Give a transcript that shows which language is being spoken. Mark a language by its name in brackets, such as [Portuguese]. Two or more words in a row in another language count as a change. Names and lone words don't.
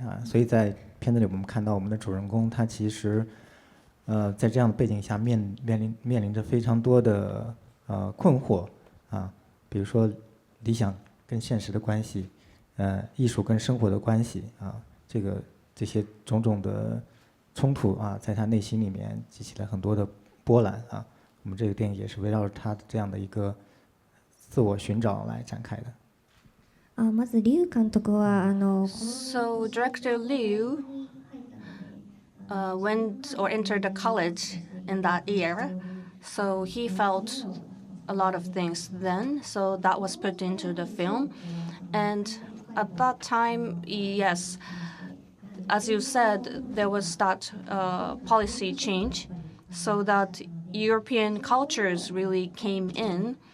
[Chinese] 所以在片子里我们看到我们的主人公他其实在这样的背景下面临着非常多的困惑比如说理想跟现实的关系艺术跟生活的关系这些种种的冲突在他内心里面激起了很多的波澜我们这个电影也是围绕着他这样的一个自我寻找来展开的。 [Japanese] まずリュウ監督は [English] So director Liu went or entered the college in that year, so he felt a lot of things then, so that was put into the film. And at that time, yes, as you said, there was that policy change, so that European cultures really came in.